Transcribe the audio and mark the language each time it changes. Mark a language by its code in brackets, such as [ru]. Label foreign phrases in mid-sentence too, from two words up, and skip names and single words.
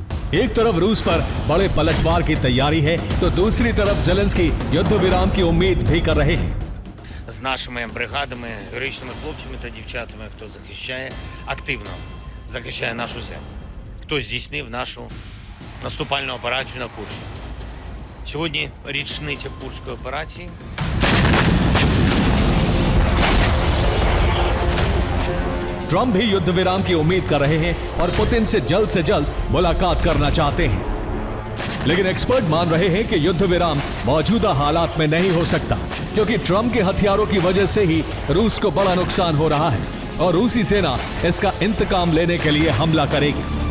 [hi] एक तरफ रूस पर बड़े पलटवार की तैयारी है तो दूसरी तरफ ज़ेलेंस्की युद्ध विराम की उम्मीद भी कर रहे हैं। [uk] З нашими бригадами, героїчними хлопцями та дівчатами, хто активно захищає нашу землю, хто здійснив нашу наступальну операцію на Курщині. Сьогодні річниця Курської операції. [hi] ट्रंप भी युद्ध विराम की उम्मीद कर रहे हैं और पुतिन से जल्द मुलाकात करना चाहते हैं। लेकिन एक्सपर्ट मान रहे हैं कि युद्ध विराम मौजूदा हालात में नहीं हो सकता, क्योंकि ट्रंप के हथियारों की वजह से ही रूस को बड़ा नुकसान हो रहा है और रूसी सेना इसका इंतकाम लेने के लिए हमला करेगी।